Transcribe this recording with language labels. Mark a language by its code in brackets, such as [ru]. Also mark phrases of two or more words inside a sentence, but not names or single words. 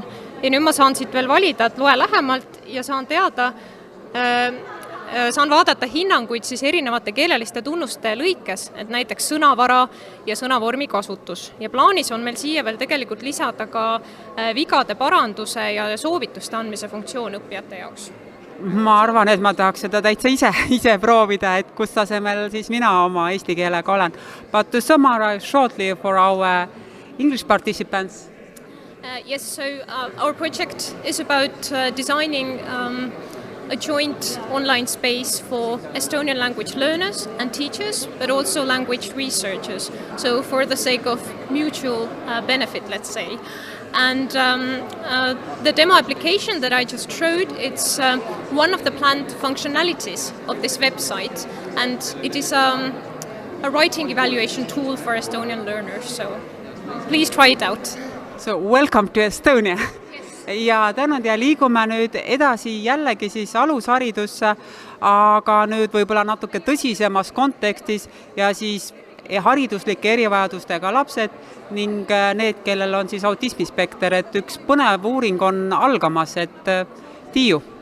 [et] Ja nüüd ma saan siit veel valida, et loe lähemalt ja saan teada, saan vaadata hinnanguid siis erinevate keeleliste tunnuste lõikes, et näiteks sõnavara ja sõnavormi kasutus. Ja plaanis on meil siia veel tegelikult lisada ka vigade paranduse ja soovituste andmise funktsioon õppijate jaoks. Ma arvan, et ma tahaks seda täitsa ise proovida, et kus tasemel siis mina oma eesti keelega olen. [en] But to summarize shortly for our English participants. Yes, so our project is about designing a joint online space for Estonian language learners and teachers, but also language researchers. So for the sake of mutual benefit, let's say. And the demo application that I just showed, it's one of the planned functionalities of this website. And it is a writing evaluation tool for Estonian learners. So please try it out. So welcome to Estonia. [et] Ja tänud ja liigume nüüd edasi jällegi siis alusharidusse, aga nüüd võib-olla natuke tõsisemas kontekstis ja siis hariduslike erivajadustega lapsed ning need, kellel on siis autismispekter, et üks põnev uuring on algamas, et Tiiu.